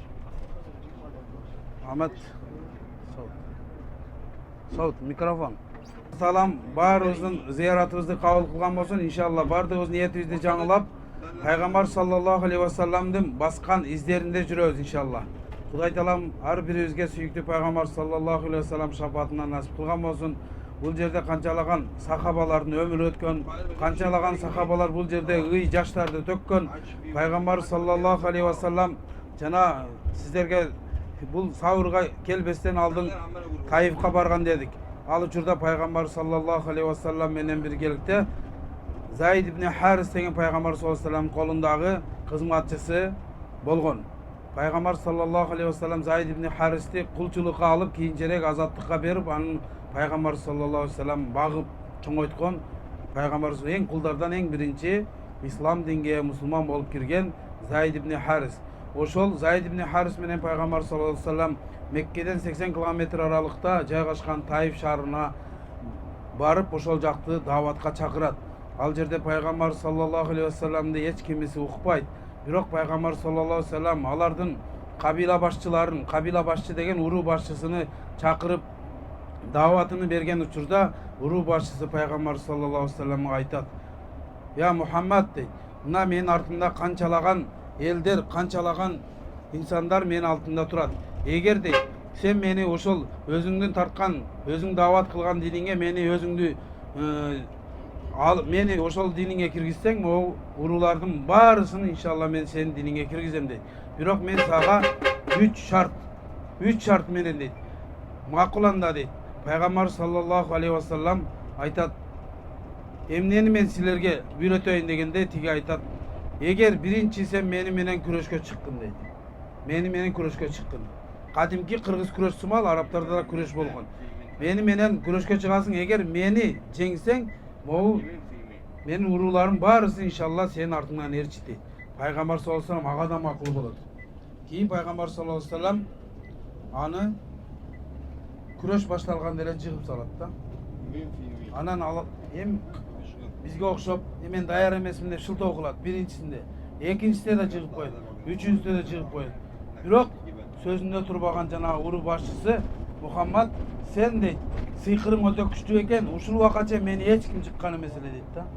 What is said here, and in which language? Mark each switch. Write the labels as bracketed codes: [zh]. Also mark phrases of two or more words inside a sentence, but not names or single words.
[ky] Ahmet. Saut mikrofon. Salam barыбыздын зыяратыбызды кабыл кылган болсун. Иншалла бардыгыбыз ниетибизди жаңылап, Пайгамбар [ar] صلى الله عليه وسلم [ky] баскан издеринде жүрөбүз иншалла. Кудай Таалам ар бирибизге сүйүктүү Пайгамбар [ar] صلى الله عليه وسلم [ky] шафаатынан насип кылган болсун. Бул жерде канчалаган сахабалардын өмүрү өткөн, канчалаган сахабалар бул жерде ый жаштарды төккөн. Пайгамбар [ar] صلى الله عليه وسلم [ky] жана сиздерге бул сабырга келбестен алдын Таифка барган дедик. Ал учурда Пайгамбар [ar] صلى الله عليه وسلم [ky] менен биргеликте Заид ибн Харис деген Пайгамбар [ar] صلى الله عليه وسلم [ky] колундагы кызматчысы болгон. Пайгамбар [ar] صلى الله عليه وسلم [ky] Заид ибн Харисти кулчулукка алып, кийинчерээк азаттыкка берип, анын Пайгамбар [ar] صلى الله عليه وسلم [ky] багып чоңойткон. Пайгамбар эң кулдардан эң биринчи ислам динге мусулман болуп кирген Заид ибн Харис. Ошол Заид ибн Харис менен Пайгамбар [ar] صلى الله عليه وسلم [ky] Меккеден 80 километр аралыкта жайгашкан Таиф шаарына барып, ошол жакты дааватка чакырат. Ал жерде Пайгамбар [ar] صلى الله عليه وسلم [ky] эч кимиси укпайт. Бирок Пайгамбар [ar] صلى الله عليه وسلم [ky] алардын кабила башчыларын, кабила башчы деген уруу башчысыны чакырып дааватыны берген учурда уруу башчысы Пайгамбар [ar] صلى الله عليه وسلم [ky] айтат: "Я Мухаммад" дейт, "Мына менин артымда канчалаган элдер, канчалаган инсандар менин алтымда турат. Эгер дейт, сен мени ошол өзүңдүн тарткан, өзүң даават кылган диниңе мени өзүңдү мени ошол диниңе киргизсең, могу уруулардын баарысын иншалла мен сенин диниңе киргизем" дейт. "Бирок мен сага 3 шарт менен" дейт, "макуланда" дейт. Пайгамбар [ar] صلى الله عليه وسلم [ky] айтат: "Эмнени мен силерге үйрөтөйүн" дегенде тиги айтат: "Эгер биринчи сен мени менен күрөшкө чыккын" дейт. Мени менен күрөшкө чыккын. Кадимки кыргыз күрөш сымал арабтарда да күрөш болгон. Мени менен күрөшкө чыгасың, эгер мени жеңсең, могу менин урууларым баарысы иншалла сенин артыңан эрчит дейт. Пайгамбар [ar] صلى الله عليه وسلم [ky] ага да макул болот. Кийин Пайгамбар [ar] صلى الله عليه وسلم [ky] аны күрөш башталганда эле жыгып салат да. Анан алып бизге окшоп, мен даяр эмесмин деп шылтоо кылат биринчисинде. Экинчисинде да жыгып коет, үчүнчүсүндө да жыгып коет. Бирок сөзүндө турбаган жана уруу башчысы Мухаммад: "Сен" дейт, сыйкырың өтө күчтүү экен, ушул убакача мени эч ким жыккан эмес эле дейт да.